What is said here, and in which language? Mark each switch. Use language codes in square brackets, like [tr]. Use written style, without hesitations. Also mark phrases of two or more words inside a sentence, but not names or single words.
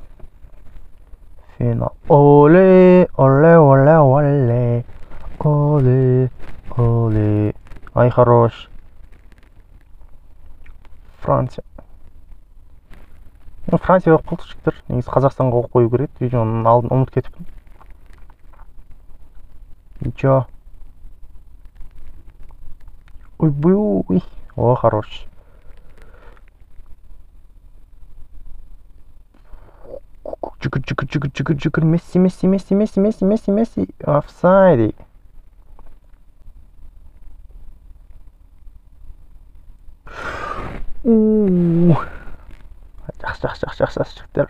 [kk] Финал. Оле, оле, оле, оле. Оле, оле. [ru] Ай, хорош. Франция. [kk] Франция болып қалды жігіттер. Негізі Қазақстанға қою керек. Видеоның алдын ұмыт кетіппін. [ru] Ничего. Ой. О, хорош. [kk] Жүгір. Месси. Офсайд. Жақсы, жігіттер.